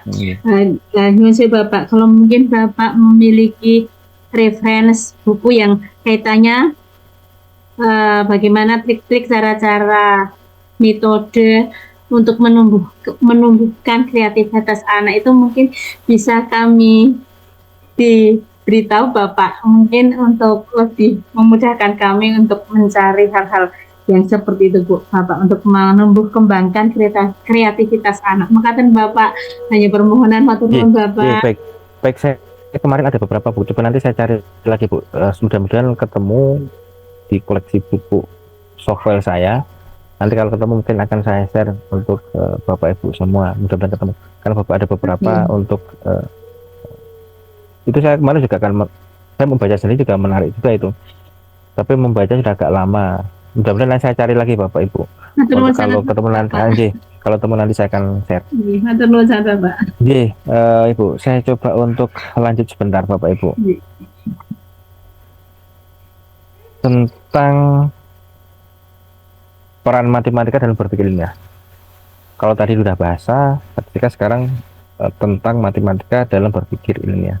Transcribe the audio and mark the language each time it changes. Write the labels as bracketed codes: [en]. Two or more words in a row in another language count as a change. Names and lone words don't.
[id] Nah, saya Bapak, kalau mungkin Bapak memiliki referensi buku yang kaitannya bagaimana trik-trik, cara-cara, metode untuk menumbuhkan kreativitas anak itu mungkin bisa kami diberitahu Bapak, mungkin untuk lebih memudahkan kami untuk mencari hal-hal yang seperti itu Bu Bapak untuk menumbuh kembangkan kreativitas anak. Makaten Bapak hanya permohonan [jv] matur nuwun [id] Bapak. Baik, baik saya kemarin ada beberapa buku, coba nanti saya cari lagi Bu. Mudah-mudahan ketemu di koleksi buku software saya. Nanti kalau ketemu mungkin akan saya share untuk Bapak Ibu semua, mudah-mudahan ketemu. Karena Bapak ada beberapa untuk itu saya kemarin juga saya membaca sendiri juga menarik juga itu. Tapi membaca sudah agak lama. Mudah-mudahan nanti saya cari lagi Bapak Ibu. Kalau ketemu nanti kalau ketemu nanti saya akan share. [jv] Matur nuwun [id] sangat Pak. Ibu, saya coba untuk lanjut sebentar Bapak Ibu. Tentang peran matematika dalam berpikir ilmiah. Kalau tadi sudah bahasa, ketika sekarang tentang matematika dalam berpikir ilmiah.